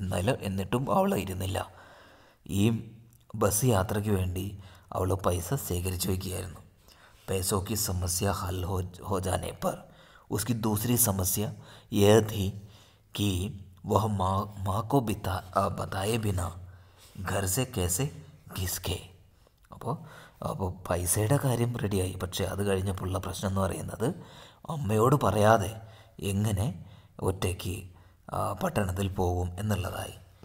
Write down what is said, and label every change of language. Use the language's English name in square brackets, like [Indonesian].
[Malayalam] എന്നിട്ടും അവൾ ഇരുന്നില്ല. ഈ ബസ് യാത്രയ്ക്ക് വേണ്ടി അവൾ പൈസ ശേഖരിച്ചു വയ്ക്കുകയായിരുന്നു. [Hindi] पैसों की समस्या हल हो जाने पर उसकी दूसरी समस्या यह थी कि वह माँ को बताए बिना घर से कैसे घिसके. [Malayalam] അപ്പോൾ പൈസയുടെ കാര്യം റെഡിയായി. പക്ഷേ അത് കഴിഞ്ഞപ്പോഴുള്ള പ്രശ്നം എന്ന് പറയുന്നത് അമ്മയോട് പറയാതെ എങ്ങനെ ഒറ്റയ്ക്ക് പട്ടണത്തിൽ പോകും എന്നുള്ളതായി.